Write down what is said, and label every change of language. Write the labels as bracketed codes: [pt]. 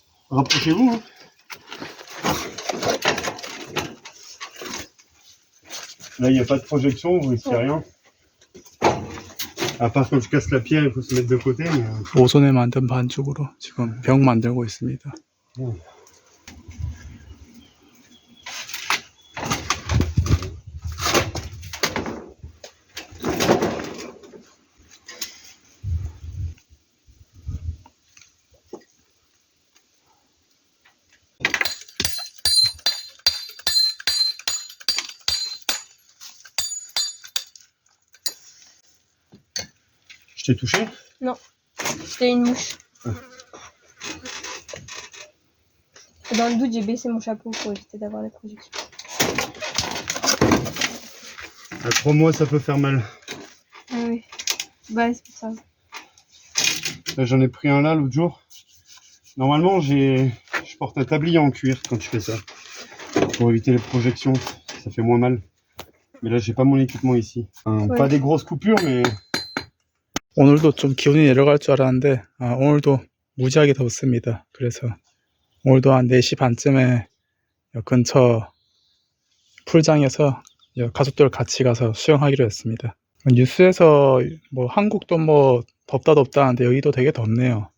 [fr] Rapprochez-vous. Hein. Là, il n'y a pas de projection, vous risquez rien. À part quand tu casses la pierre, il faut se mettre de côté. Mais... [ko] 오손에 만든 반죽으로 지금 벽 만들고 있습니다. [fr] Je t'ai touché? Non, c'était une mouche. Dans le doute, j'ai baissé mon chapeau pour éviter d'avoir les projections. Crois-moi, ça peut faire mal. Ah oui, bah c'est pour ça. Là, j'en ai pris un là l'autre jour. Normalement, je porte un tablier en cuir quand je fais ça. Pour éviter les projections, ça fait moins mal. Mais là, j'ai pas mon équipement ici. Ouais. Pas des grosses coupures, mais... [ko] 오늘도 좀 기온이 내려갈 줄 알았는데 오늘도 무지하게 덥습니다. 그래서 오늘도 한 4시 반쯤에 근처 풀장에서 가족들 같이 가서 수영하기로 했습니다. 뉴스에서 뭐 한국도 뭐 덥다 하는데 여기도 되게 덥네요.